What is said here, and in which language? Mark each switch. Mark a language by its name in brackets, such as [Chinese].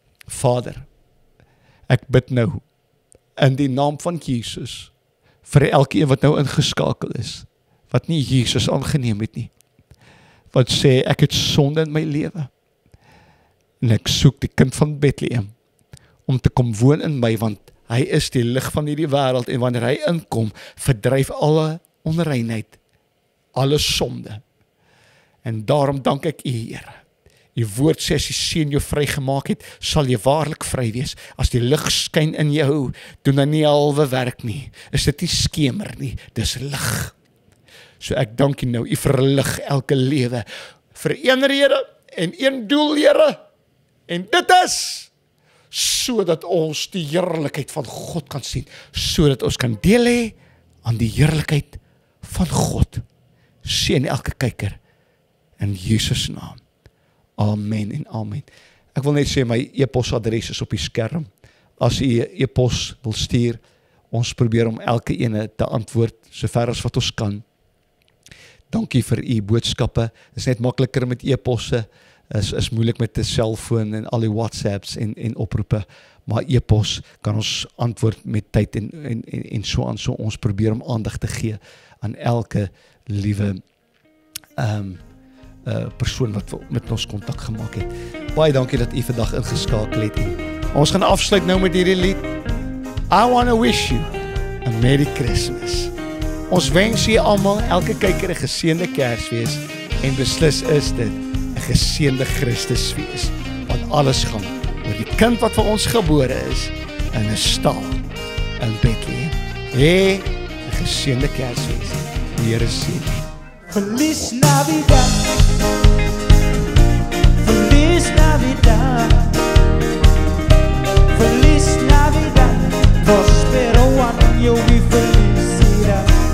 [Afrikaans] Vader, ek bid nou, in die naam van Jesus, vir elkeen wat nou ingeskakel is, wat nie Jesus aangeneem het nie, wat sê, ek het sonde in my lewe, en ek soek die kind van Bethlehem, om te kom woon in my, want hy is die lig van hierdie wêreld, en wanneer hy inkom, verdryf alle onreinheid, alle sonde, en daarom dank ek U, Here. Die woord sê, as die Seun jou vrygemaak het, sal jy waarlik vry wees. As die lig skyn in jou, doen hy nie halwe werk nie. Is dit nie skemer nie, dis lig. So ek dank U nou, U verlig elke lewe, vir een rede, en een doel, Here, en dit is, sodat ons die heerlikheid van God kan sien, sodat ons kan deel hê aan die heerlikheid van God. Seën elke kyker, in Jesus naam. Amen en amen. Ek wil net sê, my e-posadres is op die skerm. As U e-pos wil stuur, ons probeer om elke ene te antwoord, sover as wat ons kan. Dankie vir U boodskappe. Dit is net makliker met e-posse, is moeilik met 'n selfoon en al die WhatsApps en oproepe, maar e-pos kan ons antwoord met tyd en so aan. So ons probeer om aandag te gee aan elke liewe persoon wat met ons kontak gemaak het. Baie dankie dat U vandag ingeskakel het. Ons gaan afsluit nou met hierdie lied. [English] I want to wish you a Merry Christmas. [Afrikaans] Ons wens U almal, elke kyker, 'n geseënde Kersfees, en beslis is dit 'n geseënde Christusfees, want alles gaan oor die kind wat vir ons gebore is in 'n stal in Bethlehem. 'n geseënde Kersfees. Die Here seën. [Spanish] Feliz Navidad, Feliz Navidad, Feliz Navidad, prospero año y felicidad.